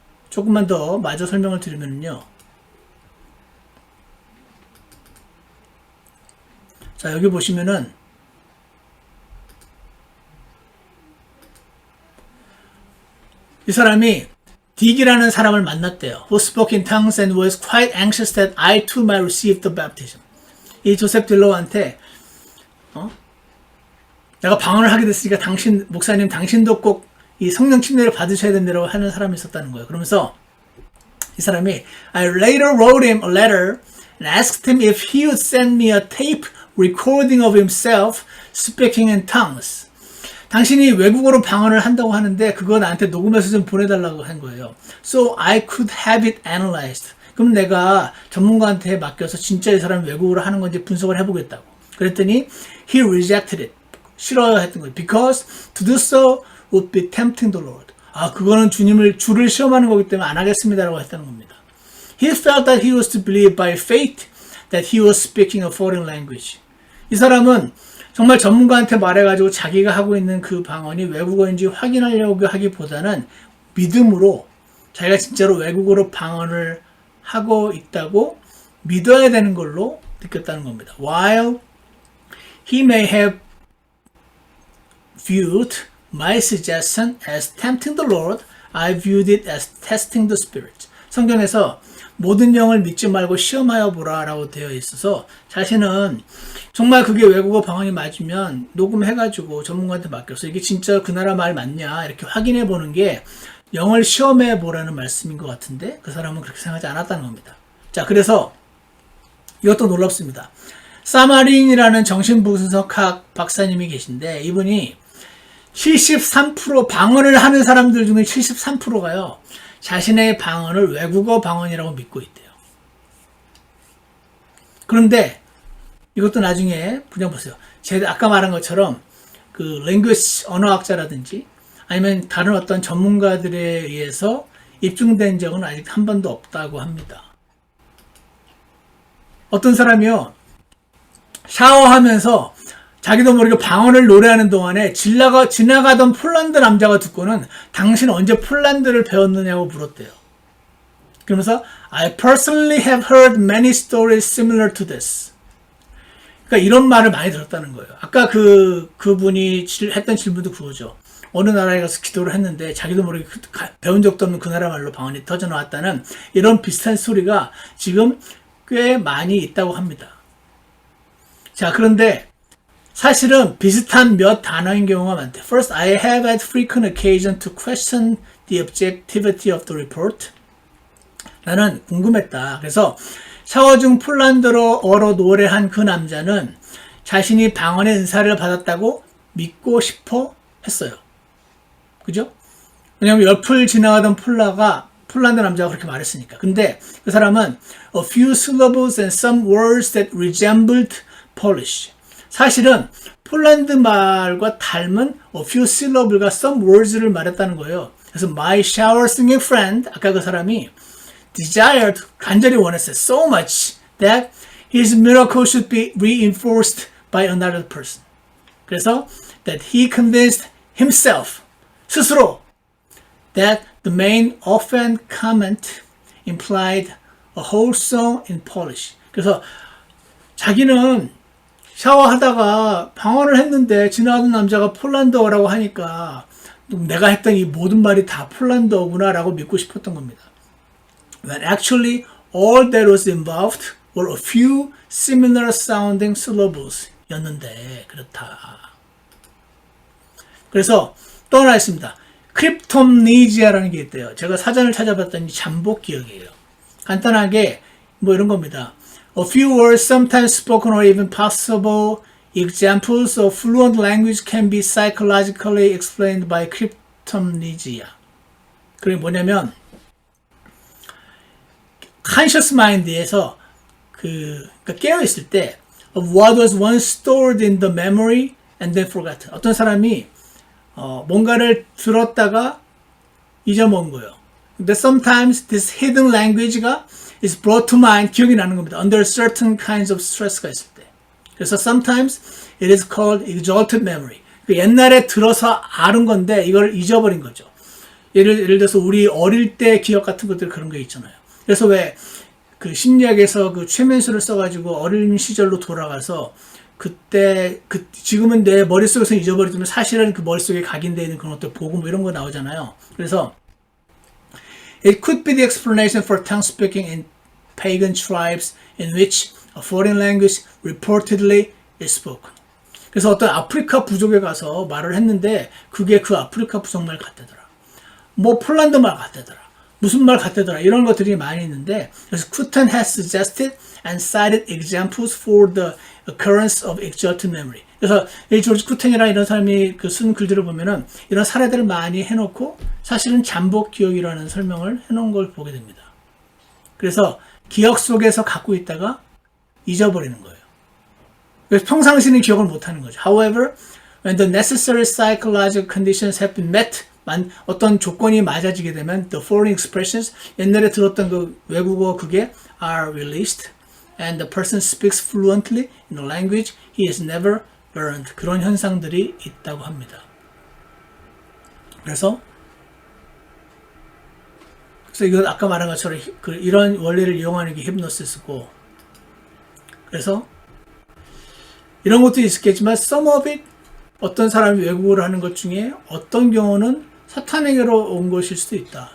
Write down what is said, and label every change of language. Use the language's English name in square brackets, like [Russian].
[Korean] 조금만 더 마저 설명을 드리면요. 자, 여기 보시면은 이 사람이 딕이라는 사람을 만났대요. [English] Who spoke in tongues and was quite anxious that I too might receive the baptism. [Korean] 이 조셉 딜로우한테 내가 방언을 하게 됐으니까 목사님 당신도 꼭 이 성령 침례를 받으셔야 된다고 하는 사람이 있었다는 거예요. 그러면서 이 사람이 [English] I later wrote him a letter and asked him if he would send me a tape recording of himself speaking in tongues. [Korean] 당신이 외국어로 방언을 한다고 하는데 그거 나한테 녹음해서 좀 보내달라고 한 거예요. [English] So I could have it analyzed. [Korean] 그럼 내가 전문가한테 맡겨서 진짜 이 사람이 외국어로 하는 건지 분석을 해보겠다고. 그랬더니 [English] he rejected it. [Korean] 싫어했던 거예요. [English] Because to do so would be tempting the Lord. [Korean] 그거는 주를 시험하는 거기 때문에 안 하겠습니다라고 했다는 겁니다. [English] He felt that he was to believe by faith that he was speaking a foreign language. [Korean] 이 사람은 정말 전문가한테 말해가지고 자기가 하고 있는 그 방언이 외국어인지 확인하려고 하기보다는 믿음으로 자기가 진짜로 외국어로 방언을 하고 있다고 믿어야 되는 걸로 느꼈다는 겁니다. [English] While he may have viewed my suggestion as tempting the Lord, I viewed it as testing the Spirit. [Korean] 성경에서 모든 영을 믿지 말고 시험하여 보라 라고 되어 있어서 자신은 정말 그게 외국어 방언이 맞으면 녹음해가지고 전문가한테 맡겨서 이게 진짜 그 나라 말 맞냐 이렇게 확인해 보는 게 영을 시험해 보라는 말씀인 것 같은데 그 사람은 그렇게 생각하지 않았다는 겁니다. 자, 그래서 이것도 놀랍습니다. 사마린이라는 정신분석학 박사님이 계신데 이분이 73% 방언을 하는 사람들 중에 73%가요. 자신의 방언을 외국어 방언이라고 믿고 있대요. 그런데 이것도 나중에 그냥 보세요. 제가 아까 말한 것처럼 그 랭귀지 언어학자라든지 아니면 다른 어떤 전문가들에 의해서 입증된 적은 아직 한 번도 없다고 합니다. 어떤 사람이요. 샤워하면서 자기도 모르게 방언을 노래하는 동안에 지나가던 폴란드 남자가 듣고는 당신 언제 폴란드를 배웠느냐고 물었대요. 그러면서 [English] I personally have heard many stories similar to this. [Korean] 그러니까 이런 말을 많이 들었다는 거예요. 아까 그분이 했던 질문도 그거죠. 어느 나라에 가서 기도를 했는데 자기도 모르게 배운 적도 없는 그 나라 말로 방언이 터져 나왔다는 이런 비슷한 소리가 지금 꽤 많이 있다고 합니다. 자, 그런데 사실은 비슷한 몇 단어인 경우가 많대. [English] First, I have had frequent occasion to question the objectivity of the report. [Korean] 나는 궁금했다. 그래서 샤워 중 폴란드어로 노래한 그 남자는 자신이 방언의 은사를 받았다고 믿고 싶어 했어요. 그죠? 왜냐면 옆을 지나가던 폴란드 남자가 그렇게 말했으니까. 근데 그 사람은 [English] a few syllables and some words that resembled Polish. [Korean] 사실은 폴란드 말과 닮은 [English] a few syllables [Korean] 과 [English] some words [Korean] 를 말했다는 거예요. 그래서 [English] my shower singing friend, [Korean] 아까 그 사람이 [English] desired, [Korean] 간절히 원했어요. [English] So much that his miracle should be reinforced by another person. [Korean] 그래서 [English] that he convinced himself, [Korean] 스스로, [English] that the main offhand comment implied a whole song in Polish. [Korean] 그래서 자기는 샤워하다가 방언을 했는데 지나가던 남자가 폴란드어라고 하니까 내가 했던 이 모든 말이 다 폴란드어구나라고 믿고 싶었던 겁니다. [English] When actually all that was involved were a few similar sounding syllables [Korean] 였는데 그렇다. 그래서 또 하나 있습니다. 크립톰니지아라는 게 있대요. 제가 사전을 찾아봤더니 잠복 기억이에요. 간단하게 뭐 이런 겁니다. [English] A few words sometimes spoken or even possible examples of fluent language can be psychologically explained by cryptomnesia. [Korean] 그게 뭐냐면 [English] conscious mind에서 [Korean] 그러니까 깨어있을 때 [English] of what was once stored in the memory and then forgotten. [Korean] 어떤 사람이 뭔가를 들었다가 잊어먹은 거예요. 근데 [English] sometimes this hidden language가 is brought to mind, [Korean] 기억이 나는 겁니다. [English] Under certain kinds of stress가 [Korean] 있을 때. 그래서 [English] sometimes it is called exalted memory. [Korean] 옛날에 들어서 아는 건데 이걸 잊어버린 거죠. 예를 들어서 우리 어릴 때 기억 같은 것들 그런 게 있잖아요. 그래서 왜 그 심리학에서 그 최면수를 써가지고 어린 시절로 돌아가서 그때 지금은 내 머릿속에서 잊어버리지만 사실은 그 머릿속에 각인되어 있는 그런 어떤 보고 뭐 이런 거 나오잖아요. 그래서 [English] It could be the explanation for tongue speaking in pagan tribes in which a foreign language reportedly is spoken. [Korean] 그래서 어떤 아프리카 부족에 가서 말을 했는데 그게 그 아프리카 부족말 같다더라. 뭐 폴란드 말 같다더라. 무슨 말 같다더라. 이런 것들이 많이 있는데 그래서 쿠텐 [English] has suggested and cited examples for the occurrence of exalted memory. [Korean] 그래서 이 조지 쿠텐이라는 이런 사람이 그 쓴 글들을 보면은 이런 사례들을 많이 해놓고 사실은 잠복 기억이라는 설명을 해놓은 걸 보게 됩니다. 그래서 기억 속에서 갖고 있다가 잊어버리는 거예요. 그래서 평상시는 기억을 못하는 거죠. [English] However, when the necessary psychological conditions have been met, [Korean] 어떤 조건이 맞아지게 되면 [English] the foreign expressions, [Korean] 옛날에 들었던 그 외국어 그게 [English] are released and the person speaks fluently in the language he has never learned. [Korean] 그런 현상들이 있다고 합니다. 그래서 이거 아까 말한 것처럼 이런 원리를 이용하는 게 힙노시스고, 그래서 이런 것도 있겠지만 [English] some of it, [Korean] 어떤 사람이 외국어를 하는 것 중에 어떤 경우는 사탄에게로 온 것일 수도 있다.